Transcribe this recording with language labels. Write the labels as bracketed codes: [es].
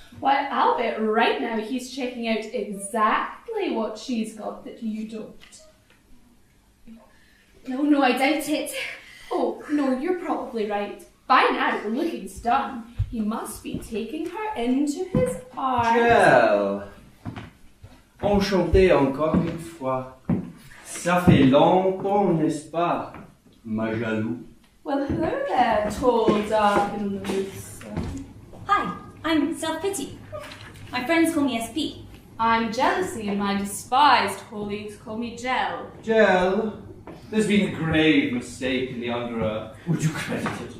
[en] Why, I'll bet right now he's checking out exactly what she's got that you don't. No, I doubt it. Oh, no, you're probably right. By now, the looking's done. He must be taking her into his arms. [fr] Well, enchanté encore une fois. Ça fait longtemps, n'est-ce pas, ma jaloux? [en] Well, hello there, tall, dark, and loose. Hi, I'm Self-Pity. My friends call me SP. I'm Jealousy, and my despised colleagues call me Gel. Gel, there's been a grave mistake in the Underearth. Would you credit it?